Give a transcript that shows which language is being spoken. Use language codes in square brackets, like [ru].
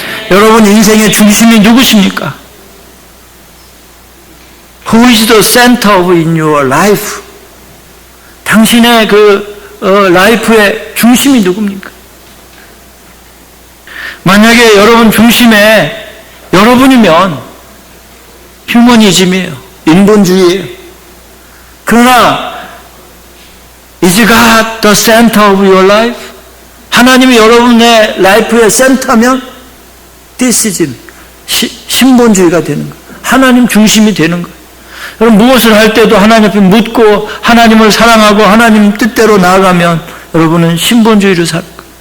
[ko] 여러분 인생의 중심이 누구십니까? [en] Who is the center of in your life? [ko] 당신의 라이프의 중심이 누굽니까? 만약에 여러분 중심에 여러분이면 휴머니즘이에요. 인본주의예요. 그러나 [en] Is God the center of your life? [ko] 하나님이 여러분의 라이프의 센터면 디시즘, 신본주의가 되는 거예요. 하나님 중심이 되는 거예요. 여러분 무엇을 할 때도 하나님 앞에 묻고 하나님을 사랑하고 하나님 뜻대로 나아가면 여러분은 신본주의를 살 거예요.